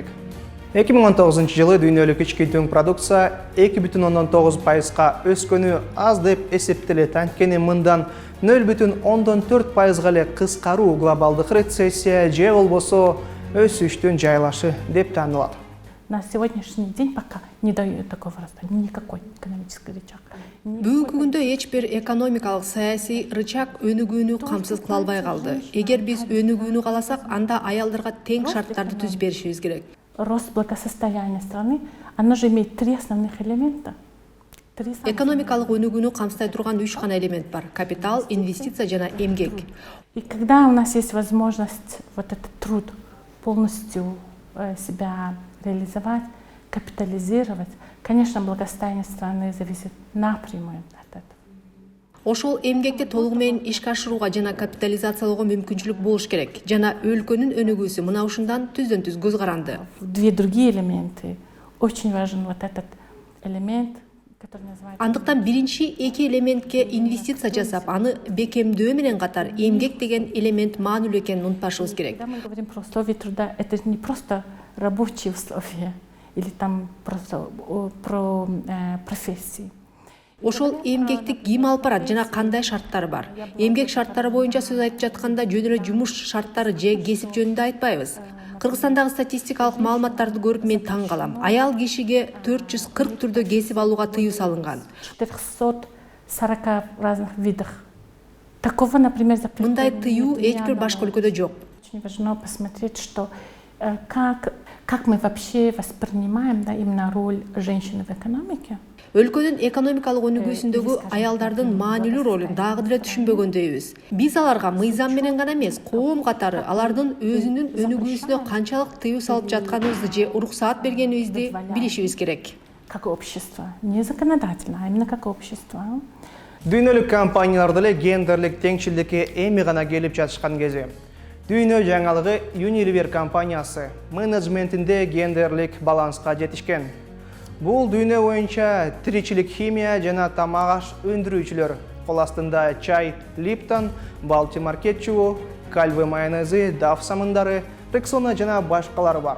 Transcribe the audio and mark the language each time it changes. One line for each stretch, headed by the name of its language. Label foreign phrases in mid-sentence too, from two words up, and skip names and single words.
Kyrgyz: 2019 жылы дүйнөлүк ички дүң продукция 2,9%-га өскөнү аз деп эсептелет. Анткени мындан 0,4%-га эле кыскаруу глобалдык рецессия же болбосо өсүштүн жайлашы деп таанылат.
Russian: на сегодняшний день пока не дает такого роста, никакой экономический рычаг.
Kyrgyz: Бүгүнкү күндө эч бир экономикалык саясий рычаг өнүгүүнү камсыз кыла албай калды. Эгер биз өнүгүүнү кааласак, анда аялдарга тең шарттарды түзүп беришибиз керек.
Russian: Рост благосостояния страны, оно же имеет три основных элемента.
Kyrgyz: Экономикалык өнүгүүнү камсытай турган 3 гана элемент бар: капитал, инвестиция жана эмгек.
Russian: И когда у нас есть возможность вот этот труд полностью себя реализовать, капитализировать, конечно, благосостояние страны зависит напрямую от этого.
Kyrgyz: Ошол эмгекти толугу менен ишке ашырууга жана капитализациялоого мүмкүнчүлүк болуш керек. Жана өлкөнүн өнүгүүсү мына ушундан түздөн түз көз каранды.
Russian: Две другие элементы. Очень важен вот этот элемент, который называется...
Kyrgyz: Андыктан биринчи эки элементке инвестиция жасап, аны бекемдөө менен катар эмгек деген элемент маанилүү экенин унутпашыбыз керек.
Russian: Когда мы говорим про условия труда, это не просто рабочие условия или там просто про профессии.
Kyrgyz: Ошол эмгекти ким алып барат жана кандай шарттары бар? Эмгек шарттары боюнча сөз айтып жатканда жөн эле жумуш шарттары же кесип жөнүндө айтпайбыз. Кыргызстандагы статистикалык маалыматтарды көрүп мен таң калам. Аял кишиге 440 түрдө кесип алууга тыюу салынган.
Russian: 440 разных видах. Такого, например, запрета.
Kyrgyz: Мындай тыюу эч бир башка өлкөдө жок.
Russian: Очень важно посмотреть, что как мы вообще воспринимаем, да, именно роль женщины в экономике.
Kyrgyz: Өлкөнүн экономикалык өнүгүүсүндөгү аялдардын маанилүү ролун дагы деле түшүнбөгөндөйбүз. Биз аларга мыйзам менен гана эмес, коом катары алардын өзүнүн өнүгүүсүнө канчалык тыюу салып жатканыбызды же уруксаат бергенибизди билишибиз керек.
Russian: Как общество, не законодательно, а именно как общество.
Kyrgyz: Дүйнөлүк компаниялар деле гендерлик теңчиликке эми гана келип жатышкан кези. Дүйнө жаңалыгы Unilever компаниясы менеджментинде гендерлик баланска жетишкен. Бул дүйнө боюнча тиричилик химия жана тамак аш өндүрүүчүлөр кол астында чай, Lipton, Baltimore кетчубу, Calvé майонези, Dove самындары, Rexona жана башкалары бар.